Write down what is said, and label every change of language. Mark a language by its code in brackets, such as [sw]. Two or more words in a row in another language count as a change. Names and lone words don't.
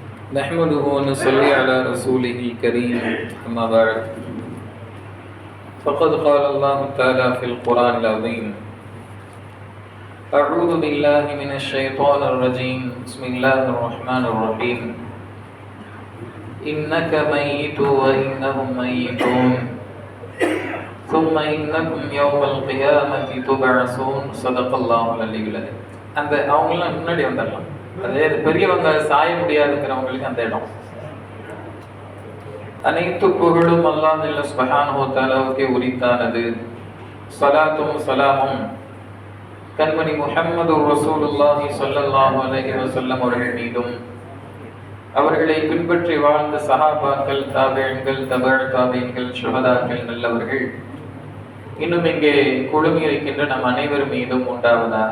[ar] نحمده ونصلي على رسوله الكريم أما بعد فقد قال الله تعالى في القرآن العظيم أعوذ بالله من الشيطان الرجيم بسم الله الرحمن الرحيم إنك ميت وإنهم ميتون ثم إنكم يوم القيامة تبعثون صدق الله العلي العظيم. [ta] அந்த அவங்களாம் முன்னாடி வந்துடலாம். அதே பெரியவங்க சாய முடியாதுங்கிறவங்களுக்கு அந்த இடம். அனைத்து புகழும் அல்லாஹ் [ar] سبحانه وتعالى [ta] உரித்தானது. ஸலாத்தும் ஸலாமும் கண்மணி முஹம்மது [ar] رسول الله صلى الله عليه وسلم [ta] அவர்கள் மீதும் அவர்களை பின்பற்றி வாழ்ந்த சஹாபாக்கள், தாபிஈன்கள், தபஅ தாபிஈன்கள், ஷுஹதாக்கள், நல்லவர்கள் இன்னும் இங்கே குழுமி இருக்கின்ற நம் அனைவர் மீதும் உண்டாவதாக.